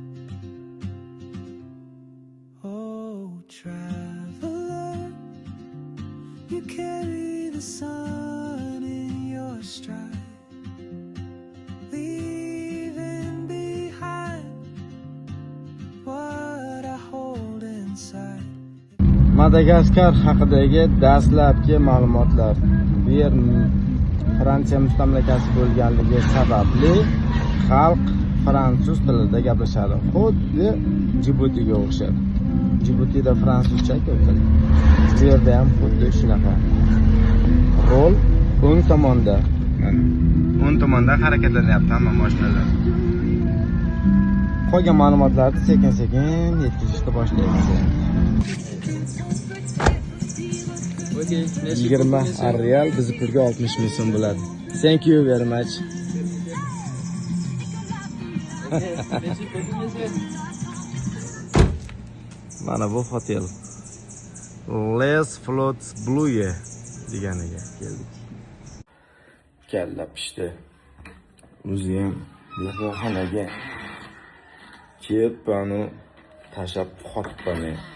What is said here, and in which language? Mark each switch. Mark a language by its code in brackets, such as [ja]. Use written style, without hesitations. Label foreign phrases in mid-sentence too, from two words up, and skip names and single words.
[en] Oh, traveler, you carry the sun in your stride, leaving behind what I hold inside. [uz] Madagaskar haqidagi dastlabki ma'lumotlar. Bu yer Fransiya mustamlakasi bo'lganligi sababli xalq fransuz tilida gaplashadi. Xuddi Jibutiga o'xshab. Jibutida fransuzcha ko'p. Bu yerda ham xuddi shunaqa. Rol o'ng tomonda. Mana o'ng tomonda harakatlanyapti hamma mashinalar. Qolgan ma'lumotlarni sekin-sekin yetkazishga boshlaymiz. 20 real bizni pulga 60 ming so'm bo'ladi. [en] Thank you very much. [uz] Mana bu hotel. Les Flots Blue deganiga keldik. Kalla pishdi. O'zi ham mehmonxonaga kelib bani tashab qotib qolmay.